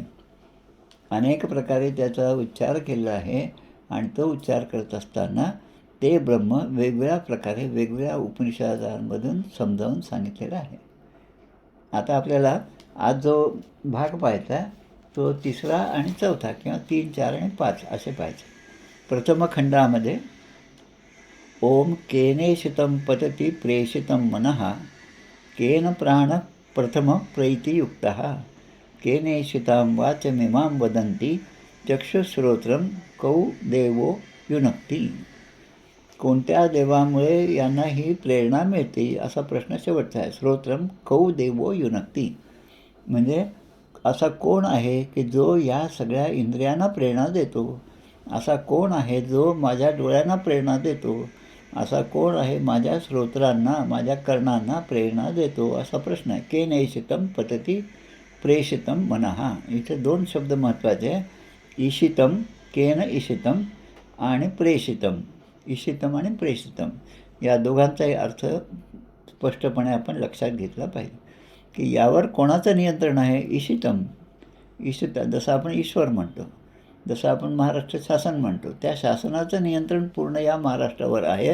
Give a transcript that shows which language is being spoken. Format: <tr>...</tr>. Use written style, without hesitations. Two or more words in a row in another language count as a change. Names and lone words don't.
<mr>अनेक प्रकारे त्याचा उच्चार केलेला आहे आणि तो उच्चार करत असताना ते ब्रह्म वेगवेगळ्या प्रकारे वेगवेगळ्या उपनिषदांमधून समजावून सांगितलेला आहे. आता आपल्याला आज जो भाग पाहायचा तो तिसरा आणि चौथा किंवा 3, 4 आणि 5 असे पाहायचे. प्रथम खंडामध्ये</mr> <sa>ओम केनेशितं पतति प्रेषितं मनः केन प्राण प्रथम प्रैतियुक्तः. केनेषितां वाचमिमां वदन्ति चक्षुश्रोत्रं कौ देवो युनक्ती.</sa> <mr>कोणत्या देवामुळे यांना ही प्रेरणा मिळते असा प्रश्न शेवटचा आहे.</mr> <sa>श्रोत्रम कौ देवो युनक्ती</sa> <mr>म्हणजे असा कोण आहे की जो या सगळ्या इंद्रियांना प्रेरणा देतो. असा कोण आहे जो माझ्या डोळ्यांना प्रेरणा देतो. असा कोण आहे माझ्या श्रोत्रांना माझ्या कर्णांना प्रेरणा देतो असा प्रश्न आहे.</mr> <sa>केनेषितं पतती प्रेषितं मनः.</sa> <mr>इथे दोन शब्द महत्त्वाचे आहे. ईशितं,</mr> <sa>केन ईशितं</sa> <mr>आणि प्रेषितं. ईशितं आणि प्रेषितं या दोघांचाही अर्थ स्पष्टपणे आपण लक्षात घेतला पाहिजे की यावर कोणाचं नियंत्रण आहे. ईशितं, जसं आपण ईश्वर म्हणतो, जसं आपण महाराष्ट्र शासन म्हणतो, त्या शासनाचं नियंत्रण पूर्ण या महाराष्ट्रावर आहे.</mr>